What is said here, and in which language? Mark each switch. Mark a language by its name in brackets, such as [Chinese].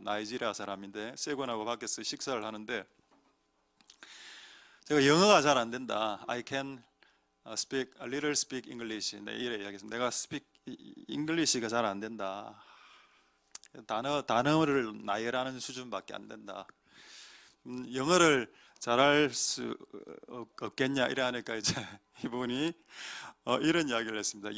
[Korean] 나이지리아 사람인데 세곤하고 밖에서 식사를 하는데 제가 영어가 잘 안 된다. [English] I can speak a little speak English. [Korean] 네, 이래 이야기했습니다. 내가 [English] speak English [Korean] 가 잘 안 된다. 단어를 나열하는 수준밖에 안 된다. 영어를 잘할 수 없겠냐 이래 하니까 이제 이분이 이런 이야기를 했습니다.